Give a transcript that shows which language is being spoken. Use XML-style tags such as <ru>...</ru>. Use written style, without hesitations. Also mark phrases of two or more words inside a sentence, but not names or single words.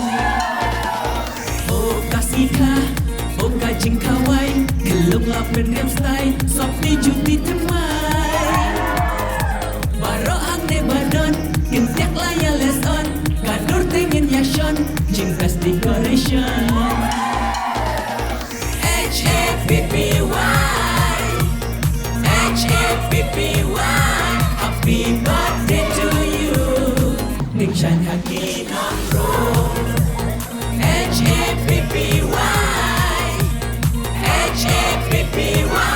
<kha>Oh kasih ka, oh kajing Khawai. Kelung lapen rem style, sopni juti temai. Barok hang ne badon, kintiak laya leson. Gadur tingin yashon, jingkas decoration.</kha> <en>H-A-P-P-Y, H-A-P-P-Y. Happy birthday to you, Tyngshainhaki Nongrum. H-A-P-P-Y, H-A-P-P-Y.</en>